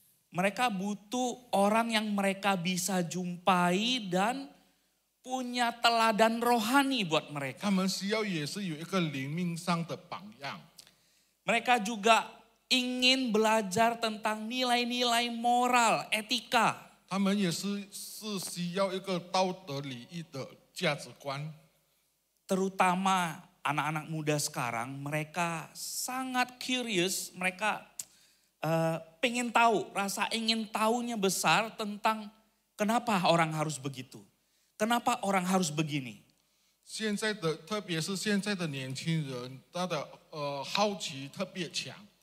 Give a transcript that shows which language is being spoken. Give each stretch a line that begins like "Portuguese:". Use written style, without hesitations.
Indonesian: Mereka butuh orang yang mereka bisa jumpai dan punya teladan rohani buat mereka.
Chinese: 他们需要也是有一个灵命上的榜样。
Indonesian: Mereka juga ingin belajar tentang nilai-nilai moral, etika.
Chinese: 他们也是需要一个道德礼义的价值观。
Indonesian: Terutama anak-anak muda sekarang, mereka sangat curious, mereka pengen tahu, rasa ingin tahunya besar tentang kenapa orang harus begitu. Kenapa orang harus begini?
Chinese: 现在的，特别是现在的年轻人，他的好奇特别强。